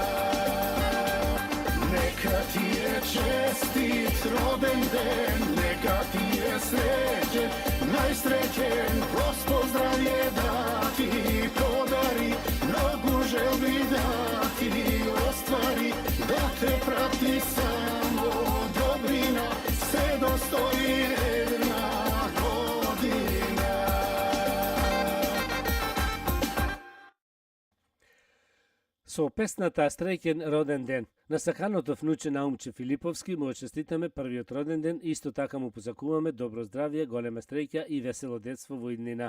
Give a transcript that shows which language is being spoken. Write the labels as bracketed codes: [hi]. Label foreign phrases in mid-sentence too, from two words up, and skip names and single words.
[mk] Neka ti je čestit roden den, neka ti je sreće, najsrećen, Gospod zdravlje da ti podari, mnogo želbi da ti ostvari, da te prati samo dobrina, sve dostoji jedna godina. Со песната Среќен роден ден на саканото внуче Наумче Филиповски му честитаме првиот роден ден и исто така му посакуваме добро здравје, голема стреќа и весело детство во иднина.